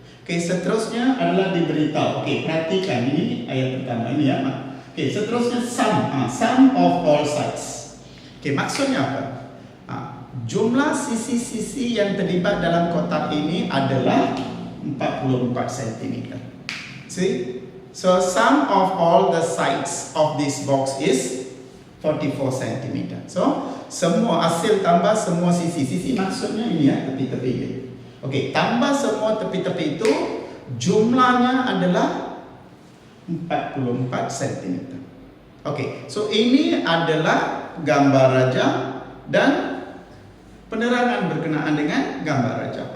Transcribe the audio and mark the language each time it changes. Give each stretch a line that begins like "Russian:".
Malay: Okey, seterusnya adalah diberitahu. Okey, perhatikan ini ayat pertama ini ya. Okey, seterusnya
English: sum of all sides.
Malay: Okey, maksudnya apa? Jumlah sisi-sisi yang terlibat dalam kotak ini adalah 44 cm.
English: See? So sum of all the sides of this box is 44 cm.
Malay: So semua hasil tambah semua sisi-sisi, maksudnya ini ya, tepi-tepi ini. Okey, tambah semua tepi-tepi itu jumlahnya adalah 44 cm. Okey, so ini adalah gambar raja dan penerangan berkenaan dengan gambar raja.